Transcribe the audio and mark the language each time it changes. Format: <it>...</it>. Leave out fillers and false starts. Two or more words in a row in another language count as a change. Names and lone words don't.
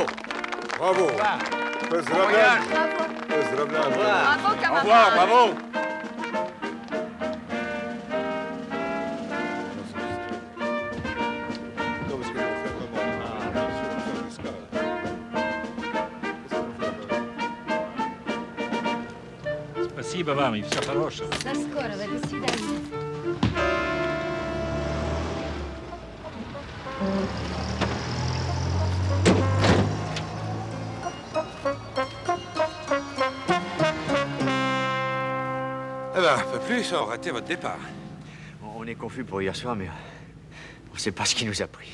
<fr>Bravo.</fr> <ru>Поздравляю. Поздравляю.</ru> <fr>Bravo, Au revoir, bravo.</fr> <ru>Спасибо вам и всего хорошего. До скорого, до свидания.</ru> <fr>Eh ben, un peu plus, on raté votre départ. On est confus pour hier soir, mais on ne sait pas ce qui nous a pris.</fr>